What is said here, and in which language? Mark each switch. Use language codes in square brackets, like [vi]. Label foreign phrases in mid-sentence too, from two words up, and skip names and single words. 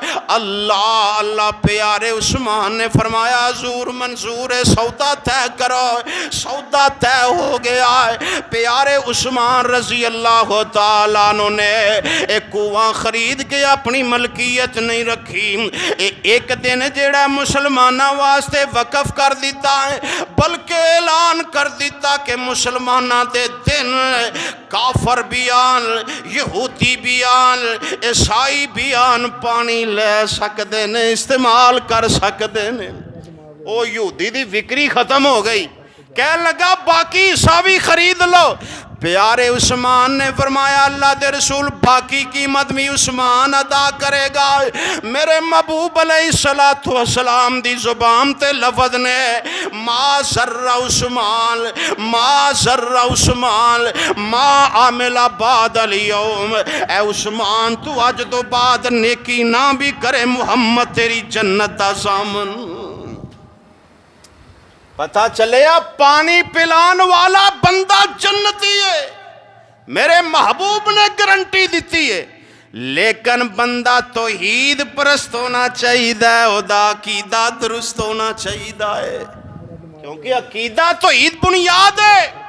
[pa] اللہ اللہ پیارے عثمان نے فرمایا حضور منظور ہے، سودا طے کرو۔ سودا طے ہو گیا ہے۔ پیارے عثمان [ar] رضی اللہ تعالیٰ عنہ [pa] نے ایک کنواں خرید کے اپنی ملکیت نہیں رکھی، ایک دن جیڑا مسلمانہ واسطے وقف کر دیتا ہے، بلکہ اعلان کر دیتا کہ مسلمانہ دے دن کافر بھی آن، یہودی بھی آن، عیسائی بھی آن، پانی لے سکتے ہیں، استعمال کر سکتے ہیں۔ او یہودی دی وکری ختم ہو گئی، کہنے لگا باقی عیساوی خرید لو۔ پیارے عثمان نے فرمایا اللہ دے رسول باقی قیمت بھی عثمان ادا کرے گا۔ میرے محبوب [ar] علیہ السلام [pa] دی زبان تے لفظ نے [ar] ما ذر عثمان ما ذر عثمان ما عامل بعد اليوم، [pa] اے عثمان تو آج تو بعد نیکی نہ بھی کرے، محمد تیری جنت دا ضامن۔ پتا چلے پانی پلان والا بندہ جنتی ہے، میرے محبوب نے گارنٹی دیتی ہے، لیکن بندہ توحید پرست ہونا چاہیے، خدا عقیدہ درست ہونا چاہیے، کیونکہ عقیدہ توحید بنیاد ہے۔